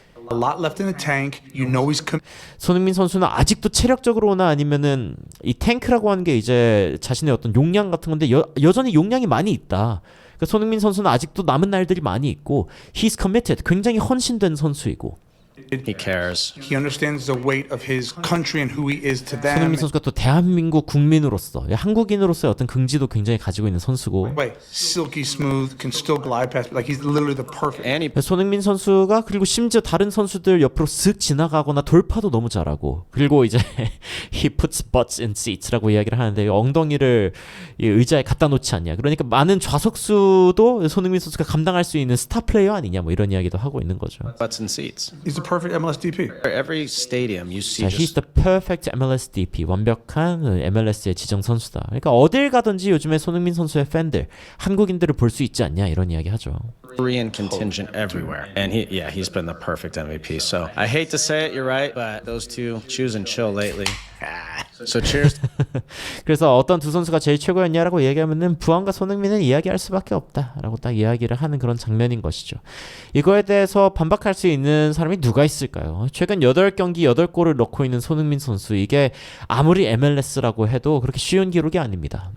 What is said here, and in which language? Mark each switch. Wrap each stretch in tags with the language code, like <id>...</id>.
<en>a lot left in the tank. You know he's</en> <ko>손흥민 선수는 아직도 체력적으로나 아니면은 이 탱크라고 하는 게 이제 자신의 어떤 용량 같은 건데 여전히 용량이 많이 있다. 그러니까 손흥민 선수는 아직도 남은 날들이 많이 있고</ko> <en>he's committed,</en> <ko>굉장히 헌신된 선수이고</ko> <en>He cares. He understands the weight of his country and who he is to them.</en> <ko>손흥민 선수가 또 대한민국 국민으로서 한국인으로서의 어떤 긍지도 굉장히 가지고 있는 선수고</ko> <en>Wait, silky smooth, can still glide past. Like he's literally the perfect. And he</en> <ko>손흥민 선수가 그리고 심지어 다른 선수들 옆으로 슥 지나가거나 돌파도 너무 잘하고 그리고 이제</ko> <en>he puts butts in seats</en> <ko>라고 이야기를 하는데 엉덩이를 이 의자에 갖다 놓지 않냐. 그러니까 많은 좌석수도 손흥민 선수가 감당할 수 있는 스타 플레이어 아니냐 뭐 이런 이야기도 하고 있는 거죠.</ko> <en>butts in seats. He's the perfect MLS DP. Every stadium you see</en> <ko>자,</ko> <en>just he's the perfect MLS DP.</en> <ko>완벽한 MLS의 지정 선수다. 그러니까 어딜 가든지 요즘에 손흥민 선수의 팬들, 한국인들을 볼 수 있지 않냐 이런 이야기 하죠.</ko> <en>Korean contingent everywhere. And he's been the perfect MVP. So I hate to say it, you're right, but those two choose and chill lately. So cheers.</en> <ko>그래서 어떤 두 선수가 제일 최고였냐라고 얘기하면은 부안과 손흥민은 이야기할 수밖에 없다라고 딱 이야기를 하는 그런 장면인 것이죠. 이거에 대해서 반박할 수 있는 사람이 누가 있을까요? 최근 8경기 8골을 넣고 있는 손흥민 선수, 이게 아무리 MLS라고 해도 그렇게 쉬운 기록이 아닙니다.</ko>